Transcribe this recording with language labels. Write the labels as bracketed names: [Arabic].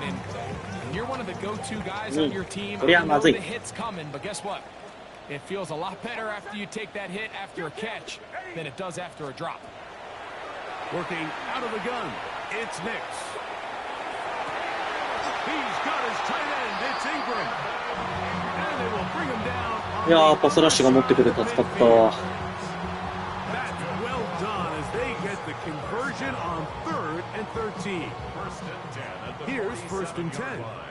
[English] And you're one of the go-to guys on your team. You know the hit's coming, but guess what? It feels a lot better after you take that hit after a catch than it does after a drop. Working out of the gun, it's Nix. He's got his tight end, it's Ingram. And they will bring him down. [Japanese] いやー、パスラッシュが持ってくれて助かったわ。 [English] That's well done as they get the conversion on 3rd and 13. Here's 1st and 10.